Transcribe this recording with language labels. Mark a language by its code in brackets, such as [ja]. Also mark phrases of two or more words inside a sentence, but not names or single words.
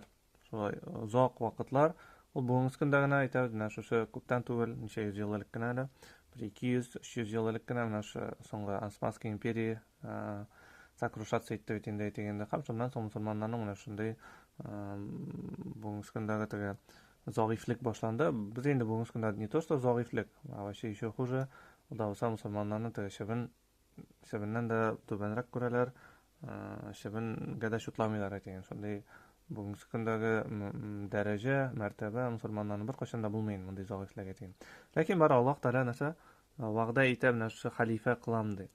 [tt] Шулай озак вакытлар, ул бүгенге көндә генә әйтәбез, менә шушы күптән түгел, ничә йөз ел элек кенә дә, 200-300 ел элек кенә менә шу соңгы [ru] Османская империя сокрушаться [tt] итте бит инде әйтегендә. Һәм шуннан соң мусульманнарның менә шундый бүгенге көндәге теге зәгыйфлек башланды. Без инде бүгенге көндә [ru] не то что зәгыйфлек, а вообще еще хуже. [tt] Ул да булса мусульманнарны теге чебеннән дә түбәнрәк күрәләр, чебенгә дә шутламыйлар әйтеген. Шундый бүгенге көндәге дәрәҗә, мәртәбә мусульманнарның беркайчан да булмый мондай зәгыйфлек әйтеген. Ләкин бар Аллаһ Тәгалә нәрсә вәгъдә итә менә шушы хәлифә кылам ди.